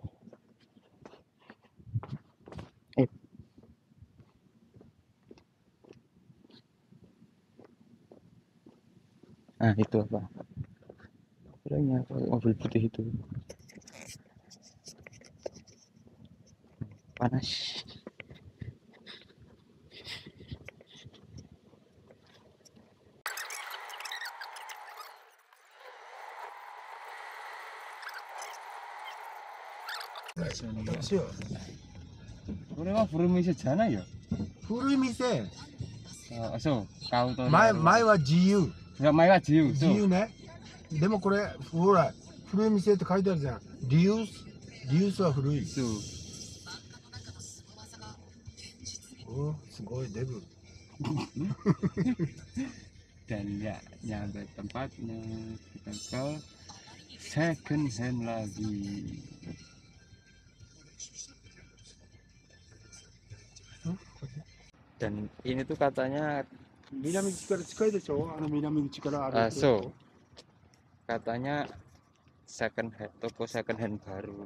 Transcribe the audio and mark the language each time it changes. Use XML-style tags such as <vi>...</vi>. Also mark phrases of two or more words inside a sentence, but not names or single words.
<id>Nah itu apa? Kayaknya mobil putih itu. Panas.</id> <ja>これは古い店じゃないよ。古い店。あ、そう。買うと。前は自由。いや、前は自由。自由ね。でもこれほら古い店って書いてあるじゃん。リユースは古い。そう。お、すごいデブ。</ja> <id>Dan ya nyampe tempatnya, kita ke</id> <en>second hand</en> <id>lagi. Dan ini tuh katanya so, katanya toko</id> <en>second hand</en> <id>baru.</id>